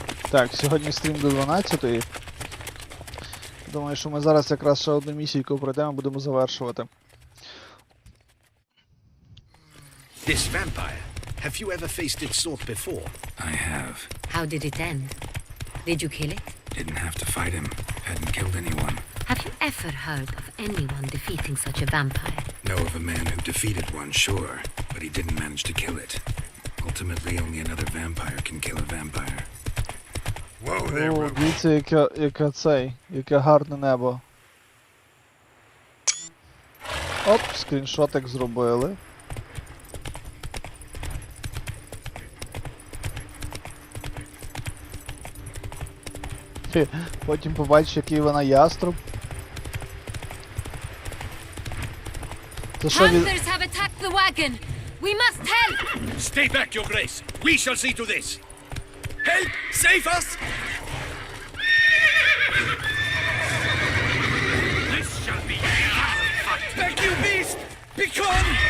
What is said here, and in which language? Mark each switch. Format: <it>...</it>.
<uk>Так, сьогодні стрім до 12-ї. Думаю, що ми зараз якраз ще одну місійку пройдемо і будемо завершувати.</uk> <en>This vampire. Have you ever faced its sort before? I have. How did it end? Did you kill it? Didn't have to fight him. Hadn't killed anyone. Have you ever heard of anyone defeating such a vampire? Know of a man who defeated one, sure, but he didn't manage to kill it. Ultimately, only another vampire can kill a vampire. Whoa there,</en> <uk>О, дивіться, яке гарне небо. Оп, скріншотик зробили. Потім побачиш, який вона яструб. Це що від...</uk> <en>Hunters have attacked the wagon! We must help! Stay back, Your Grace. We shall see to this. Help! Save us! This shall be fight. Back, you beast! Begone!</en>